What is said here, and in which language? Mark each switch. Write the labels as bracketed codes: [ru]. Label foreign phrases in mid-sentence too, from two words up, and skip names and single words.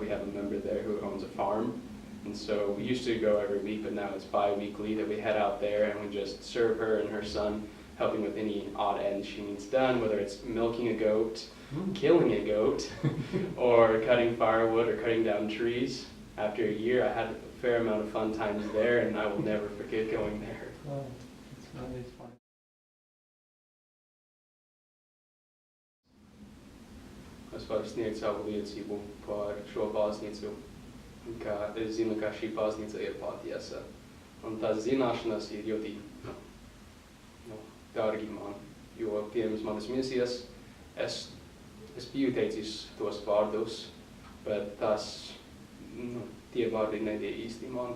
[en] We have a member there who owns a farm. And so we used to go every week, but now it's bi-weekly that we head out there and we just serve her and her son, helping with any odd ends she needs done, whether it's milking a goat, killing a goat, or cutting firewood or cutting down trees. After a year, I had a fair amount of fun times there, and I will never forget going there. Oh, it's really fun. [lv] Svarbsniec liecību par šo baznīcu, ka es zinu, ka šī baznīca ir patiesa. Un tās zināšanas ir ļoti dārgi man, jo pirms manas misijas es biju teicis tos vārdus, bet tie vārdi nebija īsti man.